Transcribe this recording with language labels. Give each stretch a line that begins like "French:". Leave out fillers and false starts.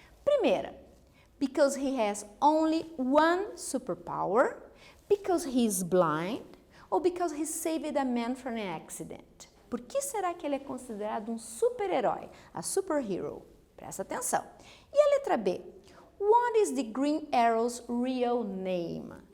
Portuguese: Primeira,
English: because he has only one superpower, because he is blind,
Portuguese: ou
English: because he saved a man from an accident?
Portuguese: Por que será que ele é considerado um super-herói,
English: a superhero?
Portuguese: Presta atenção. E a letra B?
English: What is the Green Arrow's real name?